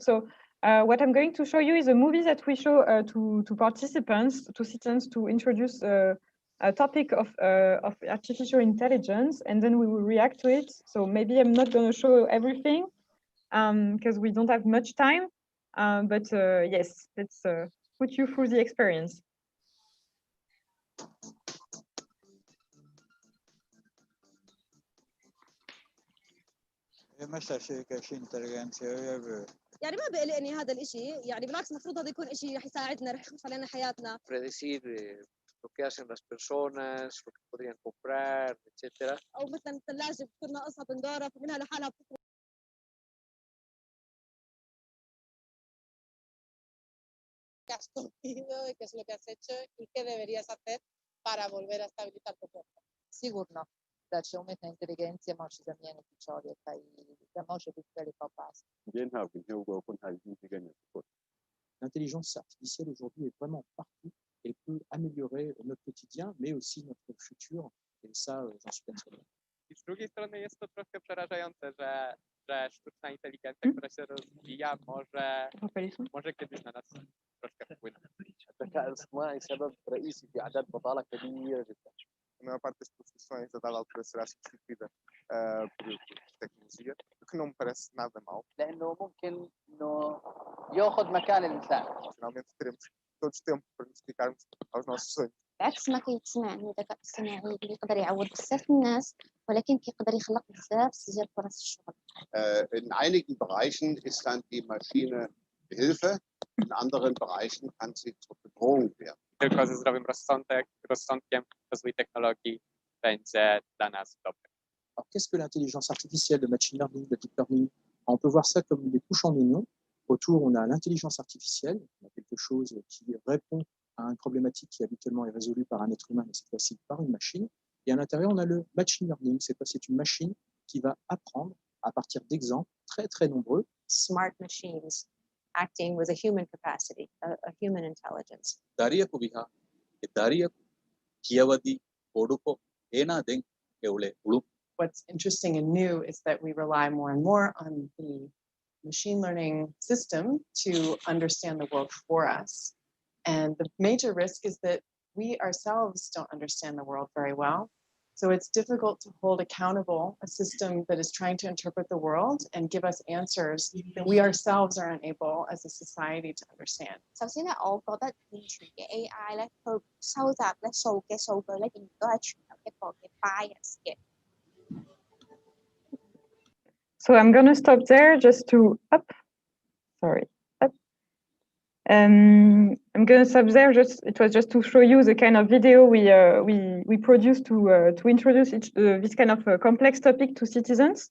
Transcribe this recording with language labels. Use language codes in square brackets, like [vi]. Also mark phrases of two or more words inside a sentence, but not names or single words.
[en] So what I'm going to show you is a movie that we show to participants, to citizens, to introduce a topic of artificial intelligence, and then we will react to it. So maybe I'm not going to show everything because we don't have much time. But yes, let's put you through the experience. [ar] يعني ما بقلقني هذا الشيء، يعني بالعكس المفروض هذا يكون شيء رح يساعدنا، رح يخفف علينا حياتنا. [es] Predecir lo que hacen las personas, lo que podrían comprar, etc. [ar] أو مثلا الثلاجة بتكون ناقصها بندورة فمنها لحالها بتطلع. [es] ¿Qué es lo que has hecho y qué deberías hacer para volver a estabilizar tu cuerpo? [hr] Sigurno da će umjetna inteligencija moći zamijeniti čovjeka i da može biti velika opasnost. [fr] L'intelligence artificielle aujourd'hui est vraiment partout et peut améliorer notre quotidien, mais aussi notre futur. Et ça, j'en suis persuadé. [pl] Z drugiej strony jest to troszkę przerażające, że sztuczna inteligencja, która się rozwija, może kiedyś na nas troszkę wpłynąć. [ar] الذكاء الاصطناعي سبب رئيسي في أعداد بطالة كبيرة جدا. [pt] A maior parte das profissões a dada altura será substituída por tecnologia, o que não me parece nada mal. [ar] لأنه ممكن إنه يأخذ مكان الإنسان. [pt] Finalmente teremos todos tempo para nos dedicarmos aos nossos sonhos. [ar] بعكس ما كيتسمع عن الذكاء الصناعي اللي يقدر يعوض بزاف الناس ولكن كيقدر يخلق بزاف ديال فرص الشغل. [de] In einigen Bereichen ist dann die Maschine Hilfe, in anderen Bereichen kann sie zur Bedrohung werden. [pl] Tylko ze zdrowym rozsądkiem rozwój technologii będzie dla nas dobry. [fr] Alors, qu'est-ce que l'intelligence artificielle, le [en] machine learning, [fr] le [en] deep learning? [fr] On peut voir ça comme des couches en oignon. Autour, on a l'intelligence artificielle, on a quelque chose qui répond à une problématique qui habituellement est résolue par un être humain, mais cette fois-ci par une machine. Et à l'intérieur, on a le [en] machine learning. [fr] C'est une machine qui va apprendre à partir d'exemples très, très nombreux. [en] Smart machines acting with a human capacity, a human intelligence. What's interesting and new is that we rely more and more on the machine learning system to understand the world for us. And the major risk is that we ourselves don't understand the world very well. So it's difficult to hold accountable a system that is trying to interpret the world and give us answers that we ourselves are unable as a society to understand. [yue] 首先咧，我覺得現存嘅 AI 咧，佢收集咧數據咧，仍然都係存有一個嘅 bias 嘅。 [en] So I'm going to stop there just to up. I'm going to stop there. It was just to show you the kind of video we produced to introduce this kind of complex topic to citizens.